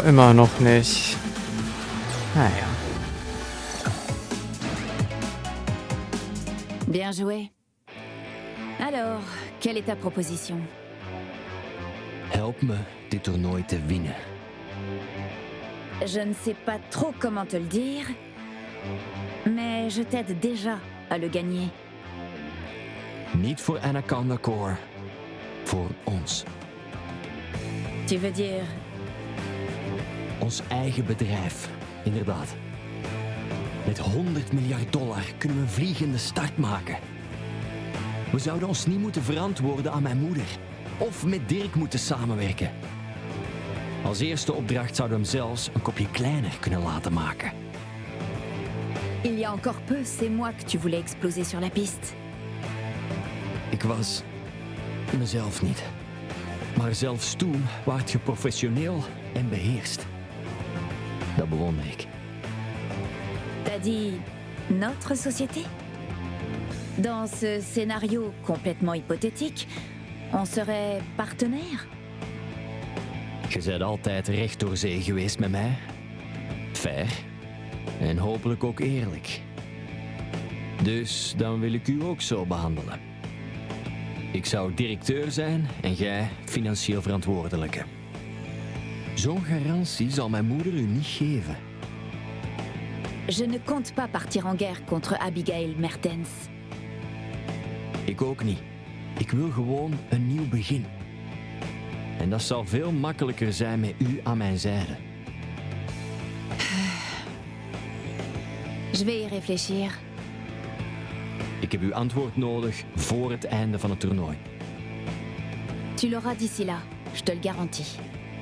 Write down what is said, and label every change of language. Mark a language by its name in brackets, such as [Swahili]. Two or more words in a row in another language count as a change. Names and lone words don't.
[German] Immer noch nicht. Naja. [French] Bien joué. Alors, quelle est ta proposition? [Dutch] Help me dit toernooi te winnen. [French] Je ne sais pas trop comment te le dire, mais je t'aide déjà à le gagner. [Dutch] Niet voor Anaconda Core. Voor ons. [French] Tu veux dire... [Dutch] Ons eigen bedrijf, inderdaad. Met $100 miljard kunnen we een vliegende start maken. We zouden ons niet moeten verantwoorden aan mijn moeder. Of met Dirk moeten samenwerken. Als eerste opdracht zouden we hem zelfs een kopje kleiner kunnen laten maken. [French] Il y a encore peu, c'est moi que tu voulais exploser sur la piste. [Dutch] Ik was mezelf niet. Maar zelfs toen waart je professioneel en beheerst. Dat bewonder ik. [French] T'as dit notre société? Dans ce scénario complètement hypothétique, on serait partenaires? [Dutch] Je bent altijd recht door zee geweest met mij. Fair. En hopelijk ook eerlijk. Dus dan wil ik u ook zo behandelen. Ik zou directeur zijn en jij financieel verantwoordelijke. Zo'n garantie zal mijn moeder u niet geven. [French] Je ne compte pas partir en guerre contre Abigail Mertens. [Dutch] Ik ook niet. Ik wil gewoon een nieuw begin. En dat zal veel makkelijker zijn met u aan mijn zijde. [French] Je vais y réfléchir. [Dutch] Ik heb uw antwoord nodig voor het einde van het toernooi. [French] Tu l'auras d'ici là, je te le garantis.